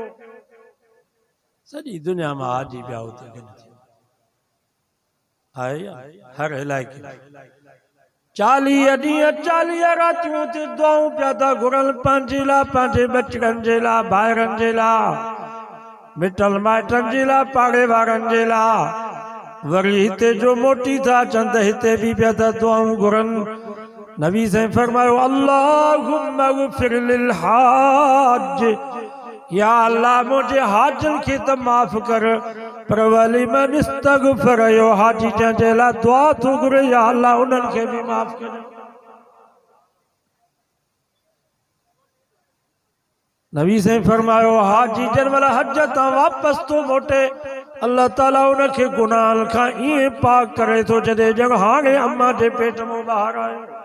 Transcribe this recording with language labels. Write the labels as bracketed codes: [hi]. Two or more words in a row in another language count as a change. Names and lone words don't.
[sd] सॼी दुनिया में हाजी पिया हुते गॾु थी आहे, हर इलाइक़े 40 ॾींहं 40 रातियूं ते दुआऊं पिया था घुरनि, पंहिंजे लाइ, पंहिंजे बचड़नि जे लाइ, भाइरनि जे लाइ, मिटल माइटनि जे लाइ, पाड़े वारनि जे लाइ। वरी हिते जो मोटी था अचनि त हिते बि पिया था दुआऊं घुरनि। नबी साईं फरमायो [ar] اللهم اغفر للحاج, [sd] या अल्लाह मुंहिंजे हाजनि खे त माफ़ कर, पर [ar] ولمن استغفر, [sd] यो हाजी जंहिंजे लाइ दुआ थो घुरे या अल्लाह उन्हनि खे बि माफ़ कर। नबी साईं फरमायो हाजी जंहिं महिल हज तां वापसि थो मोटे, अल्लाह ताला उनखे गुनाहनि खां ईअं पाक करे थो जॾहिं ॼण हाणे अम्मा जे पेट मां ॿाहिरि आयो।